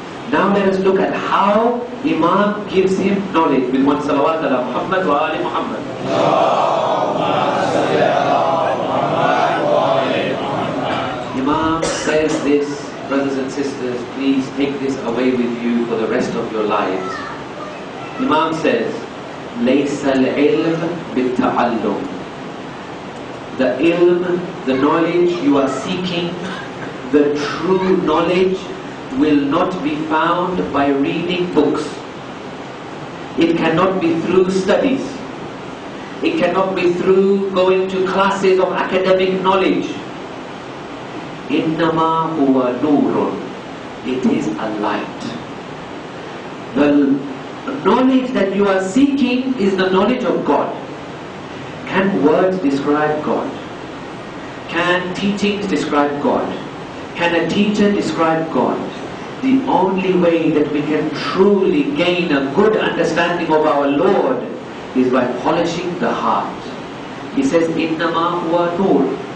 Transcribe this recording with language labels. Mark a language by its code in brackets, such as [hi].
[en] Now let us look at how Imam gives him knowledge with one salawat ala Muhammad wa ali Muhammad. Imam says this, brothers and sisters, please take this away with you for the rest of your lives. Imam says, [ar] لَيْسَ الْعِلْمِ بِالتَّعَلُّمِ. [en] The ilm, the knowledge you are seeking, the true knowledge will not be found by reading books. It cannot be through studies. It cannot be through going to classes of academic knowledge. [ar] إِنَّمَا هُوَ نُورٌ. [en] It is a light. The knowledge that you are seeking is the knowledge of God. Can words describe God? Can teachings describe God? Can a teacher describe God? The only way that we can truly gain a good understanding of our Lord is by polishing the heart. He says, [ar] إِنَّمَا هُوَ نُورٌ.